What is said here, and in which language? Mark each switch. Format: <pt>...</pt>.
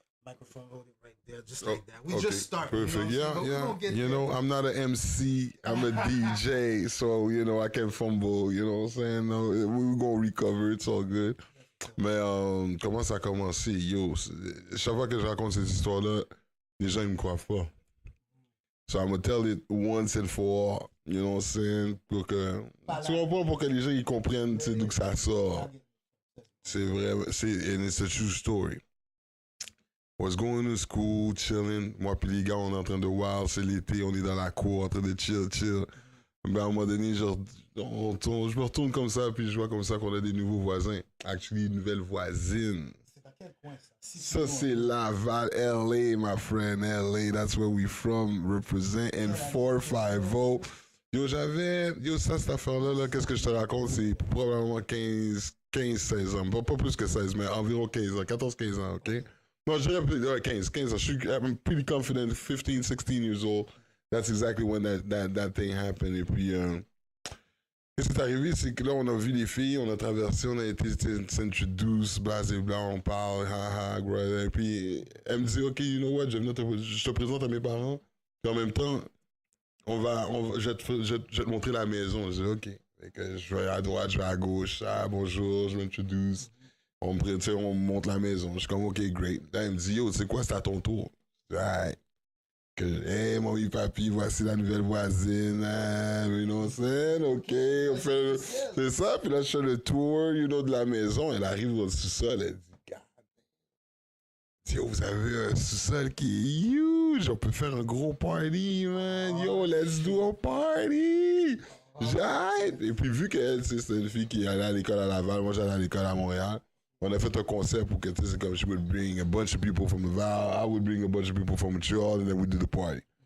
<en>Microphone, hold it right there, just like that. We just start. Perfect. You know? Yeah. You know, I'm not an MC. I'm a DJ. So, you know, I can fumble. You know what I'm saying? No, we're going to recover. It's all good.</en> <fr>Mais comment ça a commencé? Yo, chaque fois que je raconte cette histoire-là, les gens ne me croient pas.</fr> <en>So I'm going to tell it once and for all. You know what I'm saying?</en> <fr>Pour que, tu comprends, pour que les gens ils comprennent d'où que ça sort. C'est vrai.</fr> <en>And it's a true story. Was going to school, chilling.</en> <fr>Moi puis les gars, on est en train de wild, c'est l'été, on est dans la cour, en train de chill. Ben, à un moment donné, genre, je me retourne comme ça, puis je vois comme ça qu'on a des nouveaux voisins. Actually, une nouvelle voisine. C'est à quel point ça? Ça, c'est Laval, LA,</fr> <en>my friend,</en> <fr>LA.</fr> <en>That's where we from, represent, and 450.</en> <fr>Yo, ça, cette affaire-là, là, qu'est-ce que je te raconte? C'est probablement 15-16 ans. Pas plus que 16, mais environ 15 ans, 14-15 ans, OK? Non, je dirais 15 ans.</fr> <en>I'm pretty confident, 15, 16 years old. That's exactly when that thing happened.</en> <fr>Et puis, qu'est-ce qui est arrivé, c'est que là, on a vu les filles, on a traversé, on a été s'introduce, blasé blanc, on parle, haha, ouais. Et puis, elle me dit,</fr> <en>OK, you know what,</en> <fr>je te présente à mes parents. Puis en même temps, je vais te montrer la maison. Je dis, OK. Fait que je vais à droite, je vais à gauche. Ah, bonjour, je m'introduce. On me montre la maison. Je suis comme,</fr> <en>OK, great.</en> <fr>Là, il me dit, yo, c'est quoi, c'est à ton tour? Je dis, alright. Hey, mamie, papi, voici la nouvelle voisine.</fr> <en>You know what I'm saying?</en> <fr>OK. C'est ça. Puis là, je fais le tour,</fr> <en>you know,</en> <fr>de la maison. Elle arrive dans le sous-sol. Elle dit, God. Yo, vous avez un sous-sol qui est huge. On peut faire un gros party, man.</fr> <en>Yo, let's do a party.</en> <fr>J'arrête. Et puis, vu qu'elle, c'est une fille qui allait à l'école à Laval, moi, j'allais à l'école à Montréal. On a fait un concert pour que, tu sais, comme,</fr> <en>she would bring a bunch of people from Laval, I would bring a bunch of people from Montreal, and then we do the party.</en>